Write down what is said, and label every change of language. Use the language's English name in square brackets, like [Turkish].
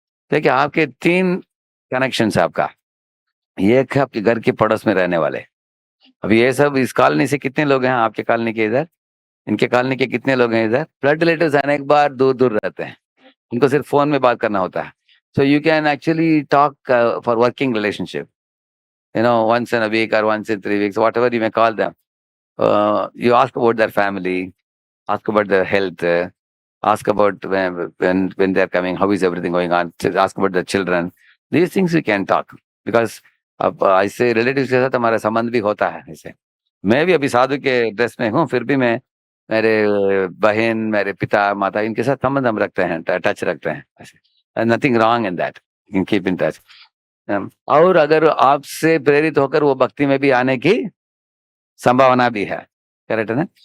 [Hindi] देखिए आपके 3 कनेक्शन है आपका। एक है आपके घर के पड़ोस में रहने वाले। अभी ये सब इस कॉलोनी से कितने लोग हैं आपके कॉलोनी के इधर, इनके कॉलोनी के कितने लोग हैं इधर? ब्लड रिलेटिव्स आने एक बार दूर रहते हैं, उनको सिर्फ फोन में बात करना होता है। [English] So you can actually talk for working relationship, once in a week or once in 3 weeks, whatever you may call them. You ask about their family, ask about their health, ask about when they're coming, how is everything going on, ask about the children. These things we can talk, because [Hindi] अब ऐसे relatives के साथ हमारा संबंध भी होता है। ऐसे मैं भी अभी साधु के ड्रेस में हूँ, फिर भी मैं मेरे बहन, मेरे पिता, माता, इनके साथ संबंध हम रखते हैं, टच रखते हैं। ऐसे [English] Nothing wrong in that, you can keep in touch. [Hindi] और अगर आपसे प्रेरित होकर वो भक्ति में भी आने की संभावना भी है, करेक्ट है ना?